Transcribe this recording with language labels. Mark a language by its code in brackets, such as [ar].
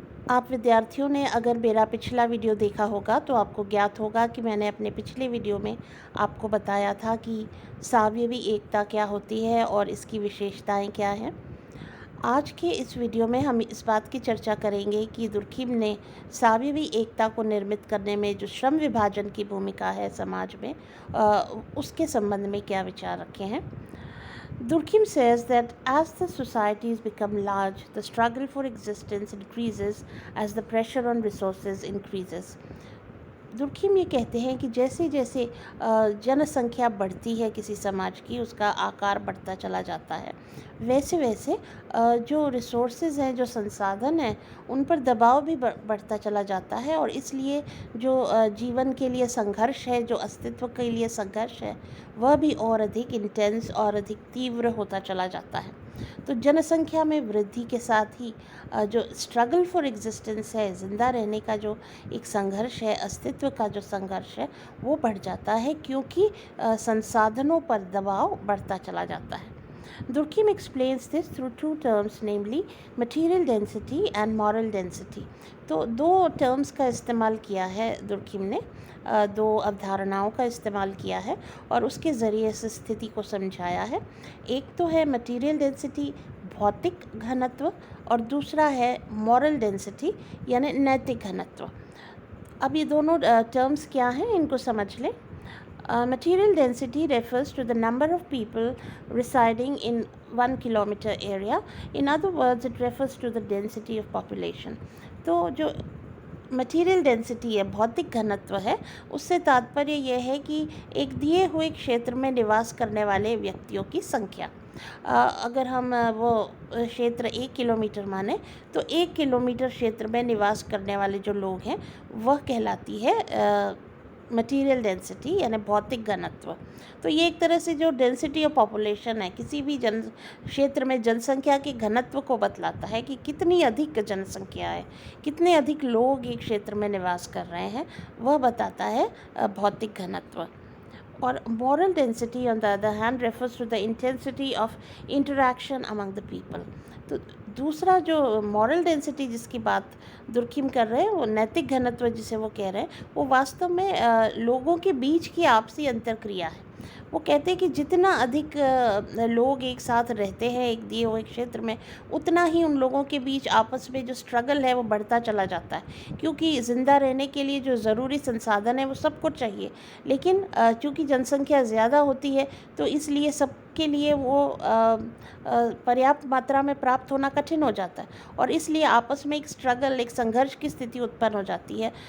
[hi] आप विद्यार्थियों ने अगर मेरा पिछला वीडियो देखा होगा तो आपको ज्ञात होगा कि मैंने अपने पिछले वीडियो में आपको बताया था कि सावयवी एकता क्या होती है और इसकी विशेषताएं क्या हैं। आज के इस वीडियो में हम इस बात की चर्चा करेंगे कि दुर्कहीम ने सावयवी एकता को निर्मित करने में जो श्रम विभाजन की भूमिका है समाज में, उसके संबंध में क्या विचार रखे हैं। [en] Durkheim says that as the societies become large, the struggle for existence increases as the pressure on resources increases. [hi] दुर्कहीम ये कहते हैं कि जैसे जैसे जनसंख्या बढ़ती है किसी समाज की, उसका आकार बढ़ता चला जाता है, वैसे वैसे जो रिसोर्सेज हैं, जो संसाधन हैं, उन पर दबाव भी बढ़ता चला जाता है और इसलिए जो जीवन के लिए संघर्ष है, जो अस्तित्व के लिए संघर्ष है, वह भी और अधिक इंटेंस और अधिक तीव्र होता चला जाता है। तो जनसंख्या में वृद्धि के साथ ही जो स्ट्रगल फॉर एग्जिस्टेंस है, ज़िंदा रहने का जो एक संघर्ष है, अस्तित्व का जो संघर्ष है, वो बढ़ जाता है क्योंकि संसाधनों पर दबाव बढ़ता चला जाता है। [en] Durkheim explains this through two terms, namely material density and moral density. [hi] तो दो टर्म्स का इस्तेमाल किया है दुर्कहीम ने, दो अवधारणाओं का इस्तेमाल किया है और उसके ज़रिए से स्थिति को समझाया है। एक तो है मटीरियल डेंसिटी, भौतिक घनत्व, और दूसरा है मॉरल डेंसिटी यानी नैतिक घनत्व। अब ये दोनों टर्म्स क्या हैं, इनको समझ लें। [en] Material density refers to the number of people residing in 1 kilometer area. In other words, it refers to the density of population. [hi] तो जो मटीरियल डेंसिटी है, भौतिक घनत्व है, उससे तात्पर्य यह है कि एक दिए हुए क्षेत्र में निवास करने वाले व्यक्तियों की संख्या। अगर हम वो क्षेत्र 1 किलोमीटर माने तो 1 किलोमीटर क्षेत्र में निवास करने वाले जो लोग हैं वह कहलाती है मटीरियल डेंसिटी यानी भौतिक घनत्व। तो ये एक तरह से जो डेंसिटी ऑफ पॉपुलेशन है, किसी भी जन क्षेत्र में जनसंख्या के घनत्व को बतलाता है कि कितनी अधिक जनसंख्या है, कितने अधिक लोग एक क्षेत्र में निवास कर रहे हैं, वह बताता है भौतिक घनत्व। [en] और moral density on the other hand refers to the intensity of interaction among the people. [hi] तो दूसरा जो moral density जिसकी बात दुर्कहीम कर रहे हैं, वो नैतिक घनत्व जिसे वो कह रहे हैं, वो वास्तव में लोगों के बीच की आपसी अंतर्क्रिया है। वो कहते हैं कि जितना अधिक लोग एक साथ रहते हैं एक दिए हुए क्षेत्र में, उतना ही उन लोगों के बीच आपस में जो स्ट्रगल है वो बढ़ता चला जाता है, क्योंकि ज़िंदा रहने के लिए जो ज़रूरी संसाधन है वो सबको चाहिए, लेकिन चूँकि जनसंख्या ज़्यादा होती है तो इसलिए सबके लिए वो पर्याप्त मात्रा में प्राप्त होना कठिन हो जाता है और इसलिए आपस में एक स्ट्रगल, एक संघर्ष की स्थिति उत्पन्न हो जाती है।